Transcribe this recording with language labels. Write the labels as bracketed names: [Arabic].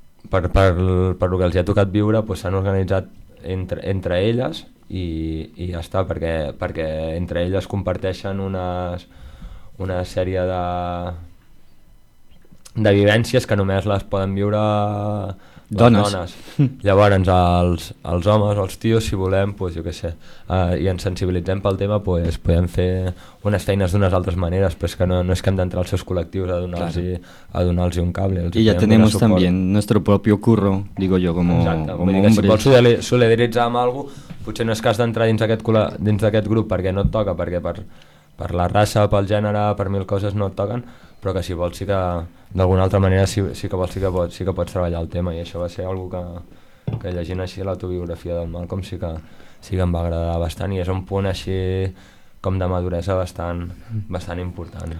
[Catalan] Per el que els ha tocat viure, pues, s'han organitzat entre elles, i ja està, perquè entre elles comparteixen una sèrie de vivències que només les poden viure les dones. Llavors els homes o els tios, si volem, pues, jo què sé, i ens sensibilitzem pel tema, pues, podem fer unes feines d'unes altres maneres, però és que no és que hem d'entrar als seus col·lectius a donar-los, claro, a donar-los un cable. I ja tenim també [Spanish] nuestro propio curro, digo yo, como hombre. [Catalan] Si vols solidaritzar amb algú, potser no és que has d'entrar dins d'aquest grup perquè no et toca, perquè per per la raça, pel gènere, per mil coses no et toquen, però que si vols sí que d'alguna altra manera sí que pots treballar el tema, i això va ser algo que llegint així l'autobiografia del Malcolm sí que em va agradar bastant, i és un punt així com de maduresa bastant, bastant important.